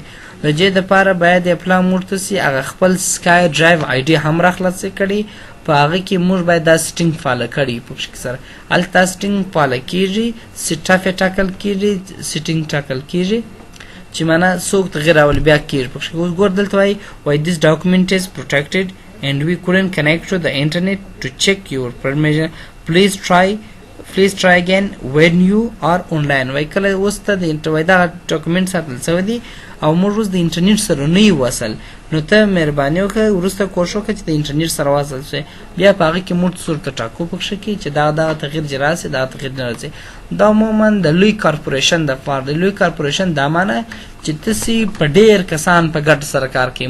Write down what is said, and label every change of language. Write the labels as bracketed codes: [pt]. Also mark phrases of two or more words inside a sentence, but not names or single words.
[ps] د دې دپاره باید اپلا موږ تاسې هغه خپل سکای ډرایو ID هم راخلاصې کړي. په هغه کې موږ باید دا سیټینګ فعاله کړي پکښې سره. هلته سیټینګ فعاله کېږي، سیټاف یې ټاکل کېږي، سیټینګ ټاکل کېږي چې معنا څوک تغیر راولي بیا کېږي پکښې. اوس ګور دلته وایي [en] this document is protected and we couldn't connect to the internet to check your permission. Please try again when you are online. [ps] وایي کله اوس ته د وایي دغه ډاکومنټ ساتل شوی دی او موږ اوس د انټرنیټ سره نه یو وصل، نو ته مهرباني وکړه وروسته کوښښ وکړه چې د انټرنیټ سره وصل شې. بیا په هغه کې موږ څورته ټاکو پکښې کې چې دغه تغیر چې راسي دغه تغیر نه راځي. دا عموما د لوی کارپوریشن دپاره د لوی کارپوریشن دا معنی چې تاسې په ډېر کسان په ګډ سره کار کوي.